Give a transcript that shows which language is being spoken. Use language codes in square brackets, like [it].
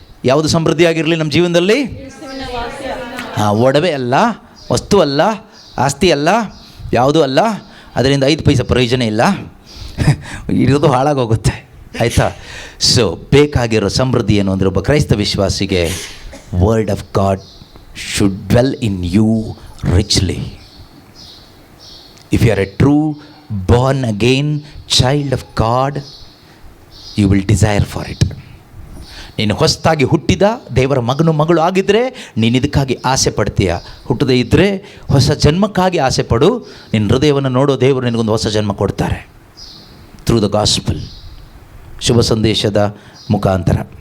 [kn] ಯಾವುದು ಸಮೃದ್ಧಿ ಆಗಿರಲಿ ನಮ್ಮ ಜೀವನದಲ್ಲಿ, ಒಡವೆ ಅಲ್ಲ, ವಸ್ತು ಅಲ್ಲ, ಆಸ್ತಿ ಅಲ್ಲ, ಯಾವುದೂ ಅಲ್ಲ. ಅದರಿಂದ 5 ಪೈಸೆ ಪ್ರಯೋಜನ ಇಲ್ಲ, ಇರೋದು ಹಾಳಾಗೋಗುತ್ತೆ. ಆಯಿತಾ. [en] so [kn] ಬೇಕಾಗಿರೋ ಸಮೃದ್ಧಿ ಏನು ಅಂದರೆ, ಒಬ್ಬ ಕ್ರೈಸ್ತ ವಿಶ್ವಾಸಿಗೆ [en] Word of God should dwell in you richly. If you are a true born again child of God, you will desire for it. [kn] ನೀನು ಹೊಸದಾಗಿ ಹುಟ್ಟಿದ ದೇವರ ಮಗಳು ಆಗಿದ್ದರೆ ನೀನು ಇದಕ್ಕಾಗಿ ಆಸೆ ಪಡ್ತೀಯ. ಹುಟ್ಟದೇ ಇದ್ದರೆ ಹೊಸ ಜನ್ಮಕ್ಕಾಗಿ ಆಸೆ ಪಡು. ನಿನ್ನ ಹೃದಯವನ್ನು ನೋಡೋ ದೇವರು ನಿನಗೊಂದು ಹೊಸ ಜನ್ಮ ಕೊಡ್ತಾರೆ [en] through the gospel, [kn] ಶುಭ ಸಂದೇಶದ ಮುಖಾಂತರ.